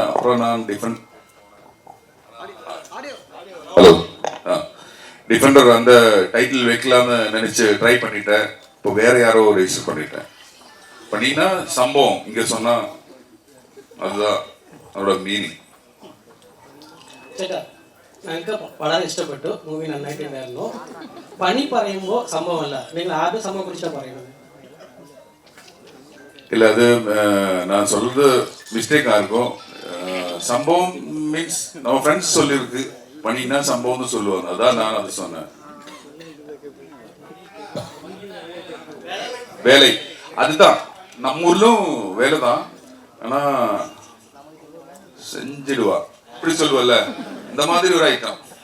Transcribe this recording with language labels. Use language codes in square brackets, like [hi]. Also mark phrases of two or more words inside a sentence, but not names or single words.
[ta] அப்புறம் நான் ஹலோ டிஃபெண்டர் அந்த டைட்டில் வைக்கலாம்னு நினைச்சு ட்ரை பண்ணிட்டேன். இப்போ வேற யாரோ ரெஜிஸ்டர் பண்ணிட்டா சம்பவம் இங்க சொன்னா அதுதான் அதோட மீனிங். [ml] ചേട്ടാ, ഞങ്ങൾക്ക് വളരെ ഇഷ്ടപ്പെട്ടു മൂവി, നന്നായിട്ടുണ്ടായിരുന്നു. പണി പറയുമ്പോൾ സംഭവമല്ല, നിങ്ങൾ ആദ്യ സംഭവം കുറിച്ചാണ് പറയുന്നത്. [ta] இல்லை, அது நான் சொல்றது மிஸ்டேக்காக இருக்கும். சம்பவம் மீன்ஸ் நம்ம ஃப்ரெண்ட்ஸ் சொல்லியிருக்கு, பண்ணினா சம்பவம்னு சொல்லுவாங்க, அதான் நான் அது சொன்னேன். வேலை அதுதான், நம்ம ஊர்லும் வேலை தான், ஆனால் செஞ்சிடுவா இப்படி சொல்லுவல்ல, இந்த மாதிரி ஒரு ஐட்டம்.